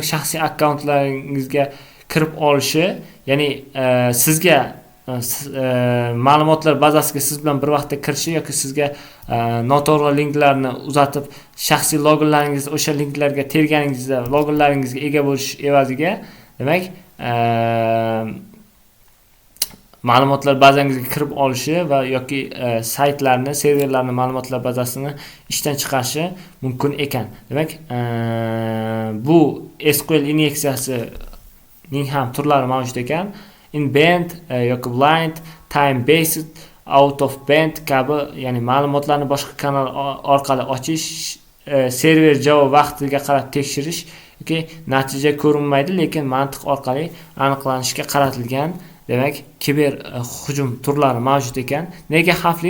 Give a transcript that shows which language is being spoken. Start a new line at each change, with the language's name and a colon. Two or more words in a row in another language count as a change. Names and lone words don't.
Uzbek: shaxsiy akkauntlaringizga kirib olishi, ya'ni sizga ma'lumotlar bazasiga siz bilan bir vaqtda kirishi yoki sizga noto'g'ri linklarni uzatib shaxsiy loginlaringiz o'sha linklarga terganingizda loginlaringizga ega bo'lish evaziga demak ma'lumotlar bazangizga kirib olishi va yoki saytlarni, serverlarni ma'lumotlar bazasini ishdan chiqarishi mumkin ekan. Demak, bu SQL inyeksiyasining ham turlari mavjud ekan. In-band yoki
English: blind, time-based, out-of-band
Uzbek: kabi, ya'ni ma'lumotlarni boshqa kanal orqali ochish, server javob vaqtiga qarab tekshirish yoki natija ko'rinmaydi, lekin mantiq orqali aniqlanishga qaratilgan demak kiber hujum turlari mavjud ekan. Nega xavfli?